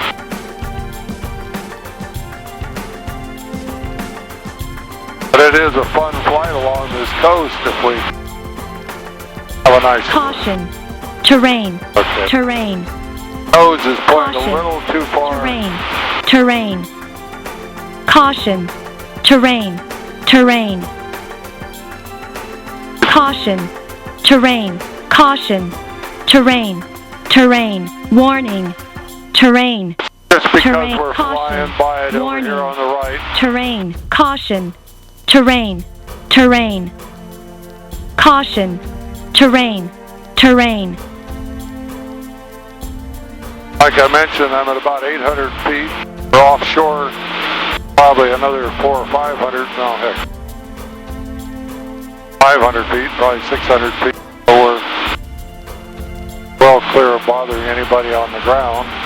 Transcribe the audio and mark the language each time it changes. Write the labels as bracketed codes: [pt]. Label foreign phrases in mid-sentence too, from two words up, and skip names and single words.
[en] But it is a fun flight along this coast if we have a nice... Caution. Terrain. Okay. Terrain. Nose is pointing Caution. a little too far. Terrain. Terrain. Caution. Terrain. Terrain. Caution. Terrain. Caution. Terrain. Terrain. Warning. Terrain. Just because Terrain. we're Caution. flying by it Warning. over here on the right. Terrain. Caution. Terrain. Terrain. Caution. Terrain. Terrain. Like I mentioned, I'm at about 800 feet. We're offshore, probably another 400 or 500. No, heck. 500 feet, probably 600 feet. So we're well clear of bothering anybody on the ground.